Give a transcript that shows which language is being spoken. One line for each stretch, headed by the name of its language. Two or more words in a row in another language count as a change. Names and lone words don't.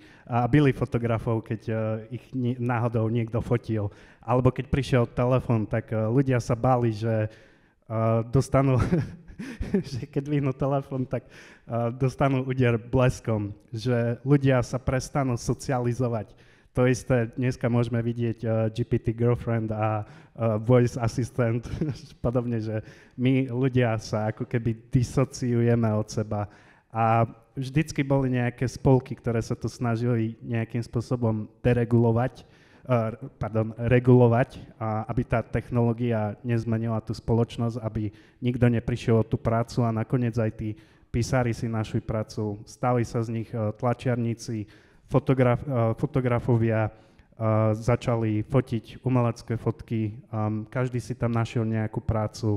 Slovak: A byli fotografov, keď ich náhodou niekto fotil. Alebo keď prišiel telefón, tak ľudia sa báli, že dostanú, že keď vyhnú telefón, tak dostanú úder bleskom. Že ľudia sa prestanú socializovať. To isté dneska môžeme vidieť
English: GPT girlfriend
Slovak: a
English: voice assistant,
Slovak: podobne, že my ľudia sa ako keby disociujeme od seba. A vždycky boli nejaké spolky, ktoré sa to snažili nejakým spôsobom regulovať, aby tá technológia nezmenila tú spoločnosť, aby nikto neprišiel o tú prácu a nakoniec aj tí písari si našli prácu, stali sa z nich tlačiarníci, fotografovia začali fotiť umelecké fotky, každý si tam našiel nejakú prácu.